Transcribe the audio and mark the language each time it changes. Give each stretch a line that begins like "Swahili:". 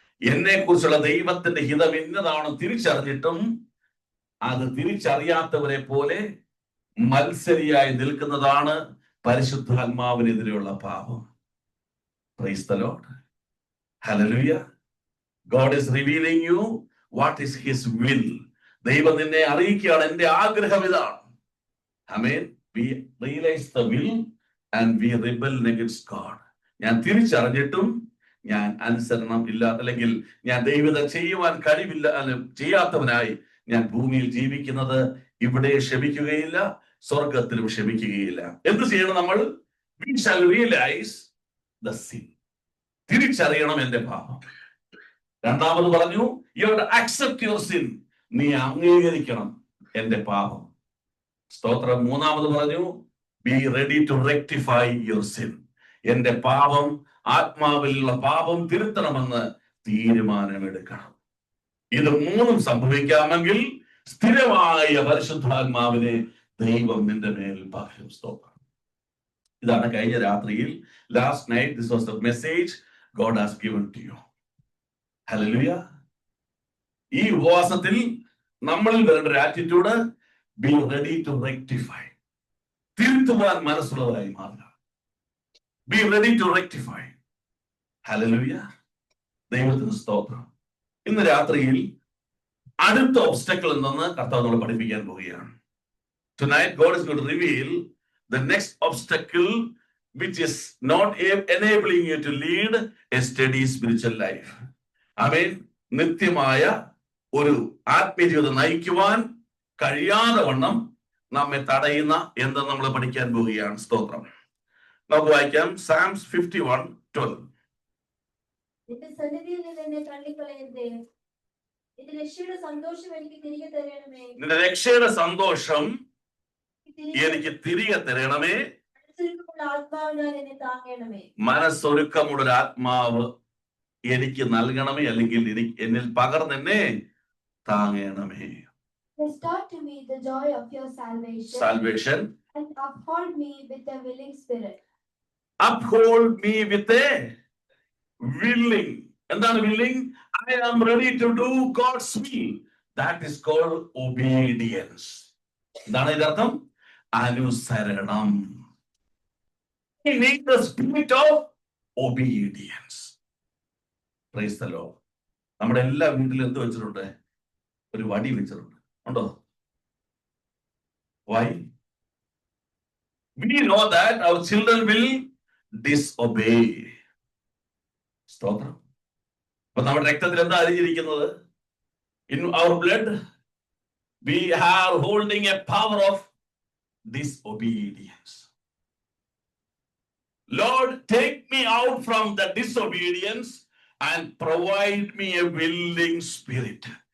Malayalam: എന്നെ കുറിച്ചുള്ള ദൈവത്തിന്റെ ഹിതം എന്നതാണ് തിരിച്ചറിഞ്ഞിട്ടും അത് തിരിച്ചറിയാത്തവരെ പോലെ മത്സരിയായി നിൽക്കുന്നതാണ് പരിശുദ്ധാത്മാവിനെതിരെയുള്ള പാപം.
English: Praise the Lord. Hallelujah. God is revealing you what is his will.
Malayalam: ദൈവം നിന്നെ അറിയിക്കുകയാണ്, എന്റെ ആഗ്രഹം ഇതാണ്.
English: Amen. We realize the will and we rebel against God.
Malayalam: ഞാൻ തിരിച്ചറിഞ്ഞിട്ടും ഞാൻ അനുസരണം ഇല്ല, അല്ലെങ്കിൽ ഞാൻ ദൈവം ചെയ്യുവാൻ കഴിവില്ല, ചെയ്യാത്തവനായി ഞാൻ ഭൂമിയിൽ ജീവിക്കുന്നത്. ഇവിടെ ക്ഷമിക്കുകയില്ല, സ്വർഗത്തിലും ക്ഷമിക്കുകയില്ല. എന്ത് ചെയ്യണം നമ്മൾ?
English: We shall realize the sin.
Malayalam: തിരിച്ചറിയണം എന്റെ പാപം. രണ്ടാമത് പറഞ്ഞു,
English: you have to accept your sin.
Malayalam: നീ അംഗീകരിക്കണം എന്റെ പാപം. സ്തോത്രം. മൂന്നാമത് പറഞ്ഞു,
English: be ready to rectify your sin.
Malayalam: എന്റെ പാപം, ആത്മാവിലുള്ള പാപം തിരുത്തണമെന്ന് തീരുമാനമെടുക്കണം. ഇത് മൂന്നും സംഭവിക്കാമെങ്കിൽ സ്ഥിരമായ പരിശുദ്ധാത്മാവിനെ ദൈവം നിന്റെ മേൽ പകരും. സ്തോത്രം. ഇതാണ് കഴിഞ്ഞ രാത്രിയിൽ,
English: Last night, this was the message God has given to you. Hallelujah.
Malayalam: ഈ ഉപവാസത്തിൽ നമ്മളിൽ വരേണ്ട ഒരു attitude,
English: be ready to rectify.
Malayalam: തിരുത്തുവാൻ മനസ്സുള്ളവരായി മാറുക.
English: Be ready to rectify. Hallelujah.
Malayalam: ദൈവത്തിന് സ്തോത്രം. ഇന്ന് രാത്രിയിൽ അടുത്ത ഒബ്സ്റ്റക്കിൾ എന്തെന്ന് കർത്താവ് നമ്മളെ പഠിപ്പിക്കാൻ പോവുകയാണ്.
English: Tonight God is going to reveal the next obstacle which is not enabling you to lead a steady spiritual life. Amen.
Malayalam: നിത്യമായ ഒരു ആത്മീയ ജീവിതം നയിക്കുവാൻ കഴിയാതെ വണ്ണം നമ്മെ തടയുന്ന എന്ത് നമ്മൾ പഠിക്കാൻ പോവുകയാണ്. സ്തോത്രം. നമുക്ക് വായിക്കാം Psalms 51:12. നിന്റെ സന്നിധിയിൽ നിന്ന് എന്നെ തള്ളിക്കളയരുതേ. നിന്റെ രക്ഷയുടെ സന്തോഷം എനിക്ക് തിരികെ തരണമേ. നിന്റെ രക്ഷയുടെ സന്തോഷം എനിക്ക് തിരികെ തരണമേ. മനസ്സൊരുക്കമുള്ള ആത്മാവിനാൽ എന്നെ താങ്ങണമേ. മനസ്സൊരുക്കമുള്ള ഒരു ആത്മാവ് എനിക്ക് നൽകണമേ, അല്ലെങ്കിൽ എന്നിൽ പകർന്നെന്നെ താങ്ങണമേ.
English: Restore to me the joy of your Salvation. And uphold me with a willing spirit. Uphold me with a willing.
Malayalam: എന്താണ്
English: willing? I am ready to do God's will. That is called obedience.
Malayalam: എന്താണ് ഇതിന്റെ അർത്ഥം? അനുസരണം.
English: We need the spirit of obedience. Praise the Lord.
Malayalam: നമ്മുടെ എല്ലാ വീട്ടിലും എന്ത് വെച്ചിട്ടുണ്ട്? ഒരു വടി വെച്ചിട്ടുണ്ട്. ഉണ്ടോ?
English: Why? We know that our children will disobey.
Malayalam: സ്തോത്രം. അപ്പൊ നമ്മുടെ രക്തത്തിൽ എന്താ അരിഞ്ഞിരിക്കുന്നത്?
English: In our blood we are holding a power of disobedience. Lord, take me out from the disobedience and provide me a willing spirit.